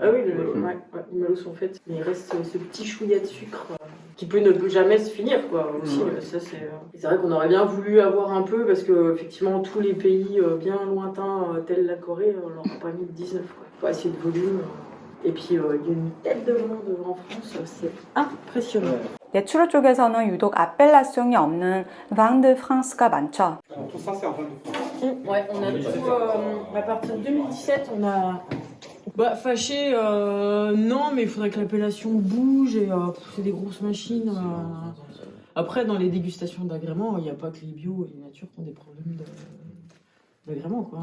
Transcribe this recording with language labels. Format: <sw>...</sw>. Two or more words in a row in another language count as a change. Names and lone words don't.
<fr>Ah oui, les malos sont faits. Mais il reste ce petit chouïa de sucre qui peut ne jamais se finir, quoi. Aussi, ça, c'est vrai qu'on aurait bien voulu avoir un peu, parce que effectivement, tous les pays bien lointains, tels la Corée, on leur a pas mis de 19, quoi. Faut essayer de volume. Et puis, il y a une tête de vin en France, c'est impressionnant.</fr> <ko>내추럴 쪽에서는 유독 아펠라숑이 없는</ko> <fr>vin de France</fr> <ko>가 많죠.</ko> <fr>Tout ça, c'est en vin de France. Ouais, on a tout. À partir de 2017, on a. Bah, fâché, non, mais il faudrait que l'appellation bouge et c'est des grosses machines. Après, dans les dégustations d'agrément, il n'y a pas que les bio et les nature qui ont des problèmes d'agrément, quoi.</fr>